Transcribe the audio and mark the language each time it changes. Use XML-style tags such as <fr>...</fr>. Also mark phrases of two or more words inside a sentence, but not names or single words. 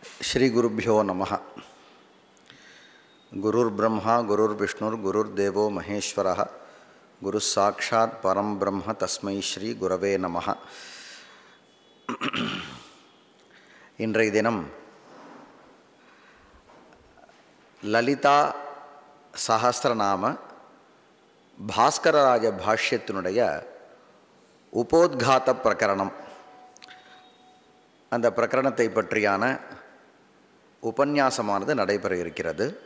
<sa>श्री गुरुभ्यो नमः। गुरुर्ब्रह्मा गुरुर्विष्णुर् गुरुर्देवो महेश्वरः गुरुस्साक्षात् परं ब्रह्म तस्मै श्री गुरवे नमः।</sa> <ta>இன்றைய தினம் லலிதா சஹஸ்ரநாம பாஸ்கரராஜ பாஷ்யத்தினுடைய உபோத்காத பிரகரணம், அந்த பிரகரணத்தை பற்றியான உபன்யாசமானது நடைபெற இருக்கிறது.</ta>